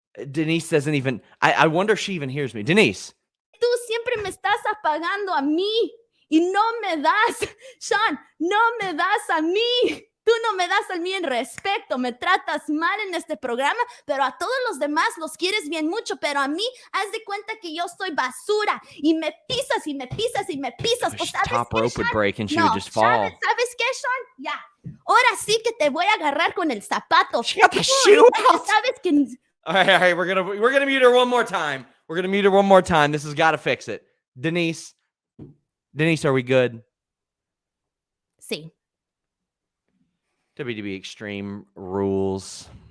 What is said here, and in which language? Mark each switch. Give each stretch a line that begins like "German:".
English: Denise doesn't even, I wonder if she even hears me. Denise.
Spanish: Tú siempre me estás apagando a mí y no me das, Sean, no me das a mí. Tú no me das a mí en respeto, me tratas mal en este programa, pero a todos los demás los quieres bien mucho, pero a mí, haz de cuenta que yo soy basura y me pisas. Pues,
English: top rope would break and she would just fall.
Spanish: ¿Sabes qué, Sean? Ya, ahora sí que te voy a agarrar con el zapato.
English: She got the shoe out.
Spanish: ¿Sabes que...
English: All right, we're gonna mute her one more time. This has got to fix it. Denise, are we good?
Spanish: Sí.
English: WWE Extreme Rules.